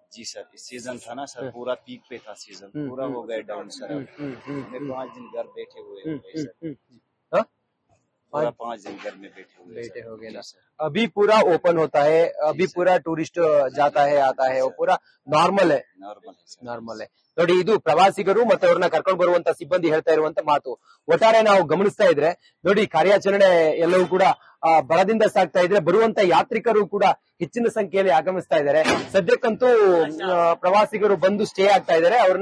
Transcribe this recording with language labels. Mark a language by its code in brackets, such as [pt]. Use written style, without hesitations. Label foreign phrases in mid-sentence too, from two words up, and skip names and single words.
[hi] जी सर, इस सीजन था ना सर, पूरा पीक पे था सीजन, पूरा हो गया डाउन सर। हमने 5 दिन घर बैठे हुए हैं सर। हाँ? पूरा 5 दिन घर में बैठे हुए बैठे हो गए ना। सर। अभी पूरा ओपन होता है, अभी पूरा टूरिस्ट जाता है आता है, वो पूरा ನಾರ್ಮಲ್ है, ನಾರ್ಮಲ್ है ಸರ್। ನಾರ್ಮಲ್ है. [kn] ನೋಡಿ, ಇದು ಪ್ರವಾಸಿಗರು ಮತ್ತೆ ಅವ್ರನ್ನ ಕರ್ಕೊಂಡು ಬರುವಂತ ಸಿಬ್ಬಂದಿ ಹೇಳ್ತಾ ಇರುವಂತ ಮಾತು. ಒಟ್ಟಾರೆ ನಾವು ಗಮನಿಸ್ತಾ ಇದ್ರೆ ನೋಡಿ, ಕಾರ್ಯಾಚರಣೆ ಎಲ್ಲವೂ ಕೂಡ ಬಲದಿಂದ ಸಾಗ್ತಾ ಇದ್ರೆ, ಬರುವಂತ ಯಾತ್ರಿಕರು ಕೂಡ ಹೆಚ್ಚಿನ ಸಂಖ್ಯೆಯಲ್ಲಿ ಆಗಮಿಸ್ತಾ ಇದ್ದಾರೆ. ಸದ್ಯಕ್ಕಂತೂ ಪ್ರವಾಸಿಗರು ಬಂದು ಸ್ಟೇ ಆಗ್ತಾ ಇದ್ದಾರೆ.